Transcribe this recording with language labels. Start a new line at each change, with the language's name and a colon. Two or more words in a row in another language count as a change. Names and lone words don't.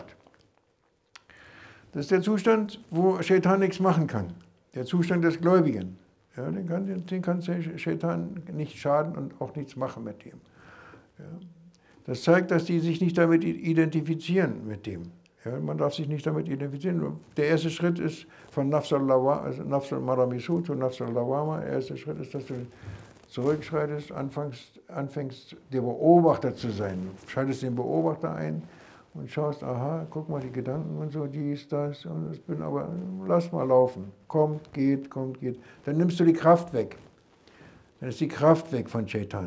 German: Das ist der Zustand, wo Shaitan nichts machen kann. Der Zustand des Gläubigen. Ja, den kann Shaitan nicht schaden und auch nichts machen mit dem. Ja. Das zeigt, dass die sich nicht damit identifizieren mit dem. Ja, man darf sich nicht damit identifizieren. Der erste Schritt ist von
Arabic: نفس الأمارة بالسوء
German: zu
Arabic: نفس اللوامة.
German: Der erste Schritt ist, dass du zurückschreitest, anfängst, der Beobachter zu sein. Du schaltest den Beobachter ein und schaust, aha, guck mal die Gedanken und so, dies, das, und das bin aber, lass mal laufen. Kommt, geht. Dann nimmst du die Kraft weg. Dann ist die Kraft weg von Shaitan.